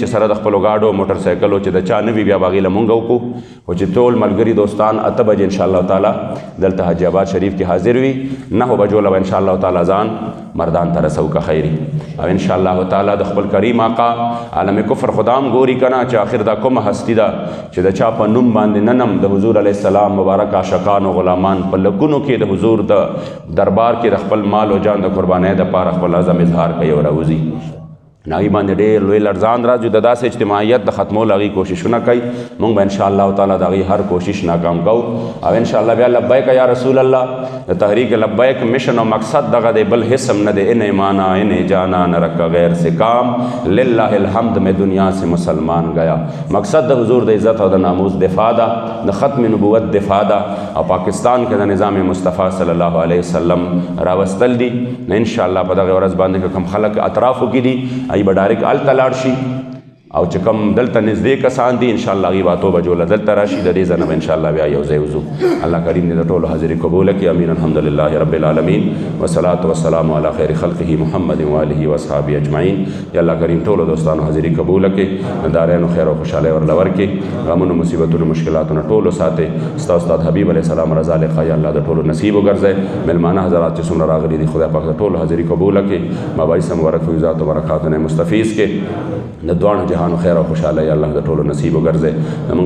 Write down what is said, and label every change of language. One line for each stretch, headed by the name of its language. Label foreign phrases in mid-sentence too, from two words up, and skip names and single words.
Pashto: سره د خپلو ګاډو موټر سایکلو چې د چا نه وي بیا به هغې له مونږ وکړو خو چې ټول ملګري دوستان 8 بجې
Arabic: انشاءالله تعالی
Pashto: دلته حاجي آباد شریف کې حاضر وي 9 بجو له به
Arabic: انشاءالله تعالی
Pashto: ځان مردان ته رسو که خیري او
Arabic: انشاءالله تعالی
Pashto: د خپل کریم آقا عالم کفر خدام ګوري که نه چې آخر دا کومه هستی ده چې د چا په نوم باندې ننم د حضور
Arabic: علیه السلام
Pashto: مبارک عاشقان او غلامان په لکونو کې د حضور د دربار کې د خپل مال او جان د قربانۍ دپاره خپل عزم اظهار کوي او راوځي هغې باندې ډېر لوی لړزان راځي د داسې اجتماعیت د ختمولو هغې کوششونه کوي مونږ به
Arabic: انشاءالله تعالی
Pashto: د هغې هر کوشش ناکام کوو او انشاءالله بیا لبیک یا رسول الله د تحریک لبیک مشن او مقصد دغه دی بل حصم نه دی
Urdu: ان ایمانا ان جانا نہ رکھا غیر سے کام للہ الحمد میں دنیا سے مسلمان گیا
Pashto: مقصد د حضور د عزت او د ناموس دفاع ده د ختم نبوت دفاع ده او پاکستان کې د نظام مصطفی
Arabic: صلی الله علیه وسلم
Pashto: راوستل دي انشاءالله په دغه ورځ باندې که کوم خلک اطرافو کې دي ای به ډایرک هلته لاړ شي او چې کوم دلته نږدې کسان دي انشاءالله هغې به 8 بجو له دلته راشي د دې ځای نه به انشاءالله بیا یو ځای وځو الله کریم دې د ټولو حاضري قبوله کړي امین
Arabic: الحمدلله رب العالمین والصلاة والسلام علی خیر خلقه محمد وآله واصحابه اجمعین
Pashto: یا الله کریم ټولو دوستانو حاضري قبوله کړي دارینو خیر او خوشحالۍ ورله ورکړي غمونو مصیبتونو مشکلاتونو ټولو ساتئ ستا استاد حبیب
Arabic: علیه السلام
Pashto: رضا لقا یا الله د ټولو نصیب وګرځئ ملمانه حضرات چې څومره راغلي دي خدای پاک د ټولو حاضري قبوله کړي مباحث مبارک فیضات و برکاتونه مستفیض کړي د دواړو جهانو خیر او خوشحالی الله د ټولو نصیب وګرځئ زموږ